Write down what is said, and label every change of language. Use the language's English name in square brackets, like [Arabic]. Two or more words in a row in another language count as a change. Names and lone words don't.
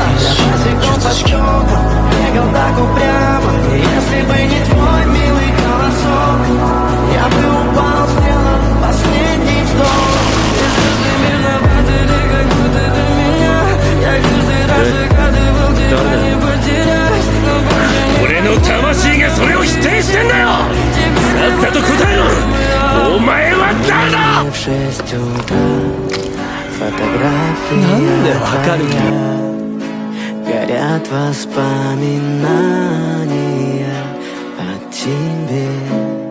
[Russian] Я босиком по стеклам бегал так упрямо. И если бы не твой милый голосок, я бы упал, сделал последний вздох. Если ты виновата, или как будто до меня, я каждый раз загадывал тебя не потерять. Но больше не [Japanese] 俺の魂がそれを否定してんだよ。さっさと答えろ。お前は誰だ。 [Russian] в 6 утра фотографии горят воспоминания о тебе.